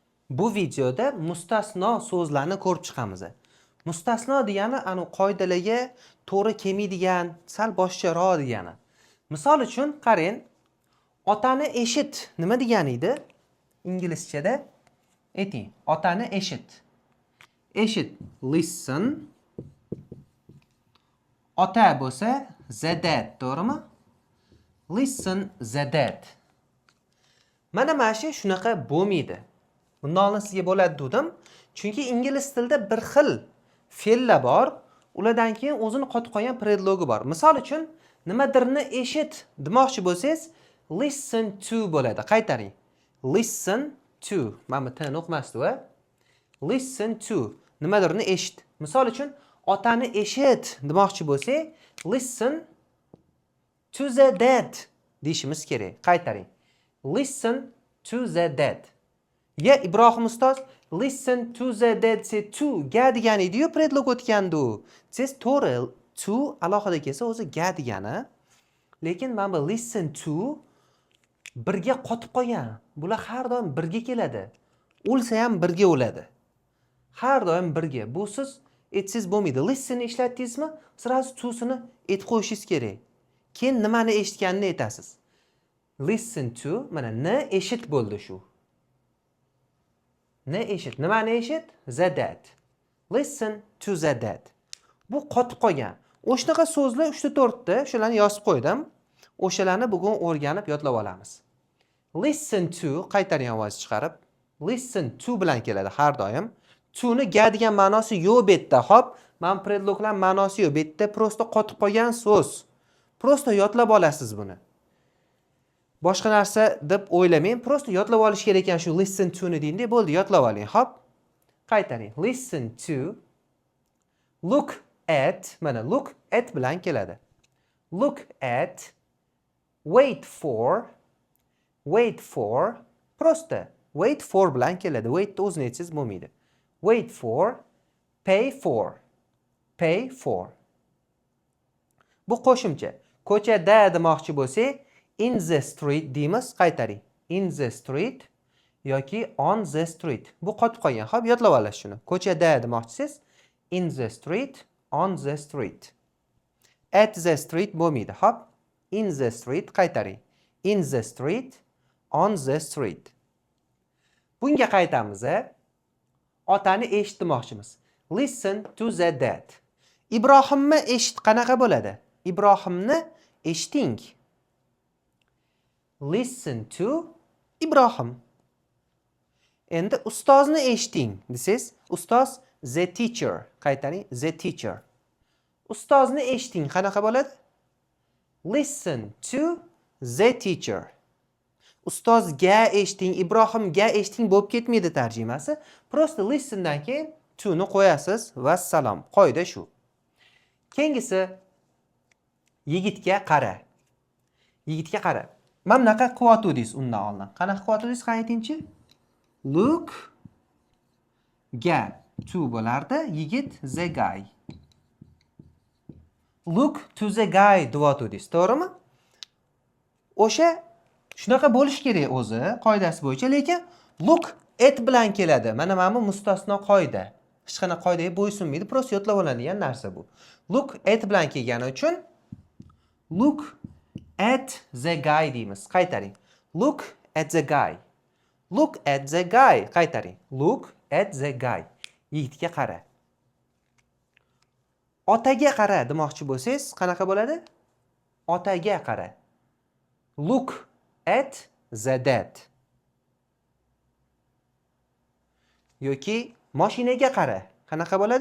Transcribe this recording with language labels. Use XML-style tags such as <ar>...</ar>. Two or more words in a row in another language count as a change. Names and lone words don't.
<uz>Bu videoda mustasno so'zlarni ko'rib chiqamiz. Mustasno degani anu qoidalarga to'g'ri kelmaydigan, sal boshqaroq degani. Misol uchun qarang, otani eshit nima degani edi? Inglizchada ayting, otani eshit. Eshit, listen. Ota bo'lsa</uz> <en>the dad,</en> <uz>to'g'rimi?</uz> <en>Listen the dad.</en> <uz>Mana shunaqa bo'lmaydi. Bundan oldin sizga bo'ladi dedim. Chunki ingliz tilida bir xil fe'llar bor, ulardan keyin o'zini qotib qolgan predlogi bor. Misol uchun, nimadirni eshit demoqchi bo'lsangiz,</uz> <en>listen to</en> <uz>bo'ladi. Qaytaring.</uz> <en>Listen to.</en> <uz>Mana bu tini o'qimasdi-ku.</uz> <en>Listen to.</en> <uz>Nimadirni eshit. Misol uchun, otani eshit demoqchi bo'lsak,</uz> <en>listen to the dad</en> <uz>deyishimiz kerak. Qaytaring.</uz> <en>Listen to the dad.</en> <uz>Ya Ibrohim ustoz,</uz> <en>listen to the dad say to</en> <uz>ga degani edi-yu, predlog o'tgandi. Siz to'g'ri, to alohida kelsa o'zi ga degani. Lekin mana bu</uz> <en>listen to</en> <uz>birga qotib qolgan. Bular har doim birga keladi. O'lsa ham birga o'ladi. Har doim birga. Bu siz aytsiz bo'lmaydi. Listen ishlatdingizmi? Sirazi to'sini aytib qo'yishingiz kerak. Keyin nimani eshitganini aytasiz.</uz> <en>Listen to,</en> <uz>mana ne eshit bo'ldi shu. Ne eshit? Nimani eshit?</uz> <en>The dad. Listen to the dad.</en> <uz>Bu qotib qolgan. O'shanaqa so'zlar 3-4 ta, shularni yozib qo'ydim. O'shalarni bugun o'rganib yodlab olamiz.</uz> <en>Listen to</en> <uz>qaytaring ovoz chiqarib.</uz> <en>Listen to</en> <uz>bilan keladi har doim. To ni ga degan ma'nosi yo'q bu yerda. Xo'p, men predloglar ma'nosi yo'q. Bu yerda prosta qotib qolgan so'z. Prosta yodlab olasiz buni. Boshqa narsa deb o'ylamang, prosta yodlab olish kerak ekan shu</uz> <en>listen to</en> <uz>ni deydi, bo'ldi, yodlab oling. Hop. Qaytaring.</uz> <en>Listen to, look at, mana look at</en> <uz>bilan keladi.</uz> <en>Look at, wait for, prosta wait for</en> <uz>bilan keladi. Wait o'zini aytsangiz bo'lmaydi.</uz> <en>Wait for, pay for.</en> <uz>Bu qo'shimcha. Ko'chada demoqchi bo'lsak,</uz> <en>in the street</en> <uz>deymiz, qaytaring.</uz> <en>In the street yoki on the street.</en> <uz>Bu qotib qolgan. Xo'p, yodlab olasiz shuni. Ko'chada demoqchisiz,</uz> <en>in the street, on the street. At the street bo'lmaydi.</en> <uz>Xo'p,</uz> <en>in the street qaytaring. In the street, on the street.</en> <uz>Bunga qaytamiz. Otani eshit demoqchimiz.</uz> <en>Listen to the dad.</en> <uz>Ibrohimni eshit qanaqa bo'ladi? Ibrohimni eshiting.</uz> <en>Listen to Ibrohim.</en> <uz>Endi ustozni eshiting desangiz, ustoz</uz> <en>the teacher. Qaytaring, the teacher.</en> <uz>Ustozni eshiting qanaqa bo'ladi?</uz> <en>Listen to the teacher.</en> <uz>Ustozga eshiting, Ibrohimga eshiting bo'lib ketmaydi tarjimasi. Prosta listen dan keyin to ni qo'yasiz va salom. Qoida shu. Keyingisi yigitga qara. Yigitga qara. Mana bunaqa qilyotdingiz undan oldin. Qanaqa qilyotdingiz? Qani aytingchi? Look ga to bo'lardi, yigit</uz> <en>the guy. Look to the guy</en> <uz>deyotdingiz, to'g'rimi? O'sha shunaqa bo'lish kerak o'zi, qoidasi bo'yicha, lekin</uz> <en>look at</en> <uz>bilan keladi. Mana bu mustasno qoida. Hech qanaqa qoidaga bo'ysunmaydi, prosta yodlab oladigan narsa bu.</uz> <en>Look at</en> <uz>bilan kelgani uchun</uz> <en>look at the guy</en> <uz>deymiz. Qaytaring.</uz> <en>Look at the guy. Look at the guy. Qaytaring. Look at the guy.</en> <uz>Yigitga qara. Otaga qara demoqchi bo'lsangiz, qanaqa bo'ladi? Otaga qara.</uz> <en>Look at the dad.</en> <uz>Yoki mashinaga qara. Qanaqa bo'ladi?</uz>